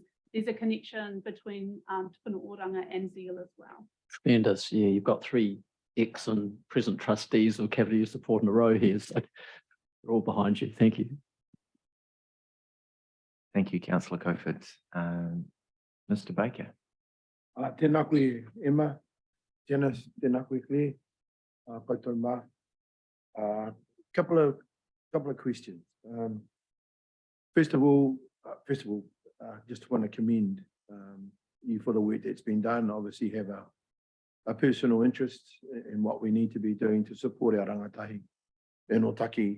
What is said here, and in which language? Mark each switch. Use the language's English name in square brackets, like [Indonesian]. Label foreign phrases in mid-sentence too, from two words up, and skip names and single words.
[English] There's a connection between Te Puna Oranga and Zeal as well. Tremendous. Yeah, you've got three ex and present trustees of Cavalier Support in a row here, so we're all behind you. Thank you. Thank you, Councillor Cofford. Mr. Baker. [Māori] Tēnā koe, Emma, Janice, tēnā koe Claire, koutou mā. [English] Couple of questions. First of all, just want to commend you for the work that's been done. Obviously have a personal interest in what we need to be doing to support our rangatahi in Ōtaki.